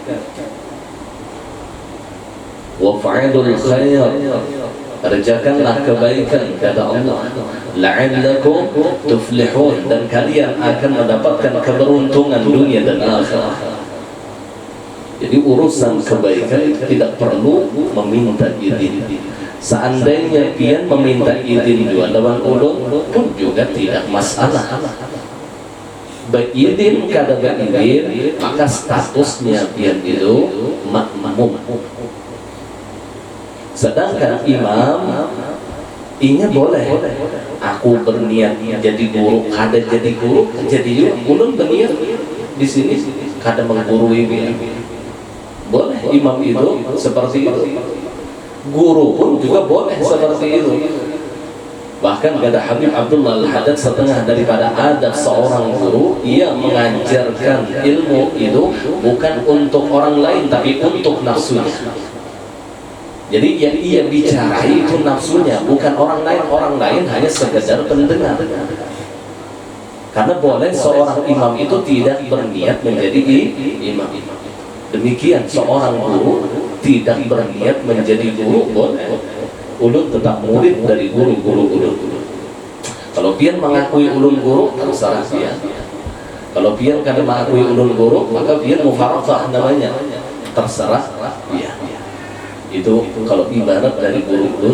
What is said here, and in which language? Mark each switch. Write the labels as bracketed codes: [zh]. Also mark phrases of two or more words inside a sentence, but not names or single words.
[ar] وافعلوا الخير, [id] kerjakanlah kebaikan kata Allah, [ar] لعلكم تفلحون, [id] dan kalian akan mendapatkan keberuntungan dunia dan akhirat. Jadi urusan kebaikan itu tidak perlu meminta izin. Seandainya pian meminta izin juga lawan ulun pun juga tidak masalah. Berizin kada berizin, maka statusnya pian itu makmum. Sedangkan imam inya boleh, aku berniat jadi guru, kada jadi guru, jadi ulun berniat di sini kada menggurui pian. Boleh imam itu seperti itu. Guru pun juga boleh seperti itu. Bahkan kata Habib Abdullah Al-Haddad, setengah daripada adab seorang guru, ia mengajarkan ilmu itu bukan untuk orang lain tapi untuk nafsunya. Jadi yang ia bicarai itu nafsunya, bukan orang lain. Orang lain hanya sekedar pendengar. Karena boleh seorang imam itu tidak berniat menjadi imam. Demikian seorang guru tidak berniat menjadi guru, boleh. Ulun tetap murid dari guru-guru ulun. Kalau pian mengakui ulun guru, terserah pian. Kalau pian kada mengakui ulun guru, maka pian mufaraqah namanya, terserah pian. Itu kalau ibarat dari guru ulun.